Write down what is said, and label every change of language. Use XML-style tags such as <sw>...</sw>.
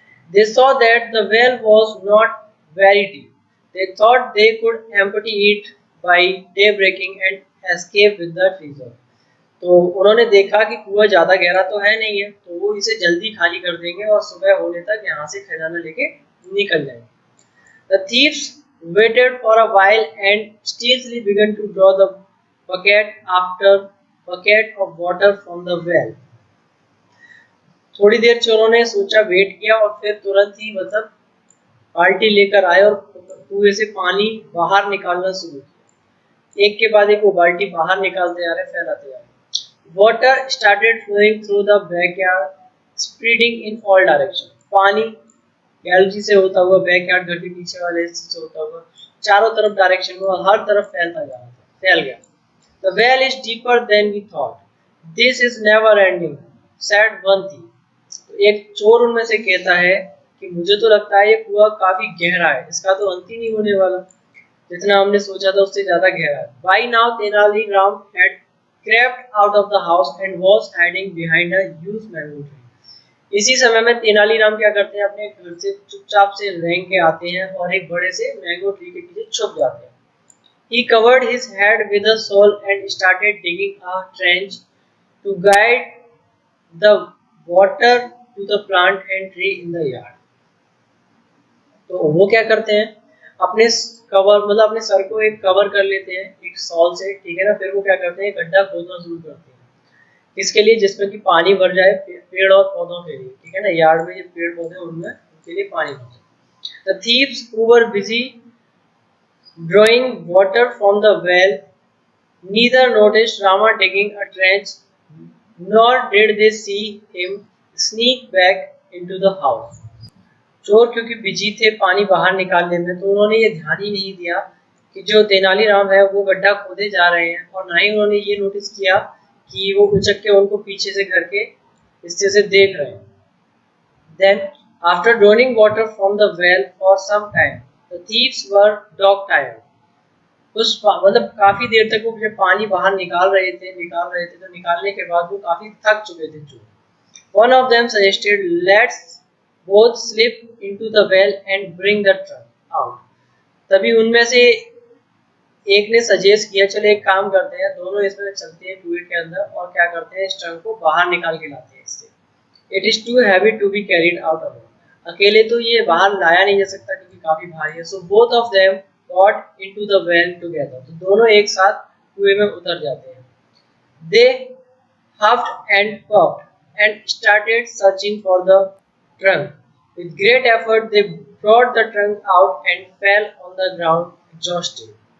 <en>They saw that the well was not very deep. They thought they could empty it by daybreaking and escape with the treasure.</en> <hi>तो उन्होंने देखा कि कुआं ज़्यादा गहरा तो है नहीं है, तो वो इसे जल्दी खाली कर देंगे और सुबह होने तक यहाँ से खजाना लेके निकल जाएंगे.</hi> <en>The thieves waited for a while and stealthily began to draw the bucket after bucket of water from the well.</en> <hi>थोड़ी देर चोरों ने सोचा, वेट किया और फिर तुरंत ही मतलब बाल्टी लेकर आए और कुएं से पानी बाहर निकालना शुरू किया. एक के बाद एक वो बाल्टी बाहर निकालते जा रहे, फैलाते जा रहे.</hi> <en>Water started flowing through the backyard, spreading in all directions.</en> <hi>पानी गैलरी से होता हुआ बैकयार्ड घर के पीछे वाले से होता हुआ चारों तरफ डायरेक्शन में हर तरफ फैल गया.</hi> <en>The well is deeper than we thought. This is never ending, said one thief.</en> <hi>तो एक चोर उनमें से कहता है कि मुझे तो लगता है ये कुआं काफी गहरा है, इसका तो अंत ही नहीं होने वाला, जितना हमने सोचा था उससे ज्यादा गहरा है.</hi> <en>By now Tenali Ram had crept out of the house and was hiding behind a huge mango tree.</en> <hi>इसी समय में तेनालीराम क्या करते हैं, अपने घर से चुपचाप से रेंग के आते हैं और एक बड़े से मैंगो ट्री के पीछे छुप जाते हैं.</hi> <en>He covered his head with a shawl and started digging a trench to guide the water to the plant and tree in the yard.</en> <hi>तो वो क्या करते हैं, अपने कवर मतलब अपने सर को एक कवर कर लेते हैं एक शॉल से, ठीक है ना. फिर वो क्या करते हैं, गड्ढा खोदना शुरू करते हैं. किसके लिए, जिसमें कि पानी भर जाए पेड़ और पौधों के लिए, ठीक है ना. यार्ड में जो पेड़ पौधे उनमें उनके लिए पानी भर जाए.</hi> <en>The thieves who were busy drawing water from the well neither noticed Rama digging a trench nor did they see him sneak back into the house.</en> <hi>चोर क्योंकि बिजी थे पानी बाहर निकालने में, तो उन्होंने ये ध्यान ही नहीं दिया कि जो तेनालीराम है वो गड्ढा खोदे जा रहे हैं, और ना ही उन्होंने ये नोटिस किया कि वो उचक के उनको पीछे से घर के हिस्से से देख रहे हैं.</hi> <en>Then after drawing water from the well for some time, the thieves were dog tired.</en> <hi>उस मतलब काफी देर तक वो जब पानी बाहर निकाल रहे थे तो निकालने के बाद वो काफी थक चुके थे चोर.</hi> <en>One of them suggested, let's both slip into the well and bring the trunk out.</en> <hi>तभी उनमें से एक ने सजेस्ट किया, चले एक काम करते हैं, दोनों इसमें चलते हैं कुएं के अंदर और क्या करते हैं, इस ट्रंक को बाहर निकाल के लाते हैं इससे.</hi> <en>It is too heavy to be carried out alone.</en> <hi>अकेले तो ये बाहर लाया नहीं जा सकता क्योंकि काफी भारी है.</hi> <en>So both of them got into the well together.</en> <hi>तो दोनों एक साथ कुएं में उतर जाते हैं.</hi> <en>They huffed and puffed and started searching for the trunk. With great effort, they brought the trunk out and fell on the ground exhausted.</en>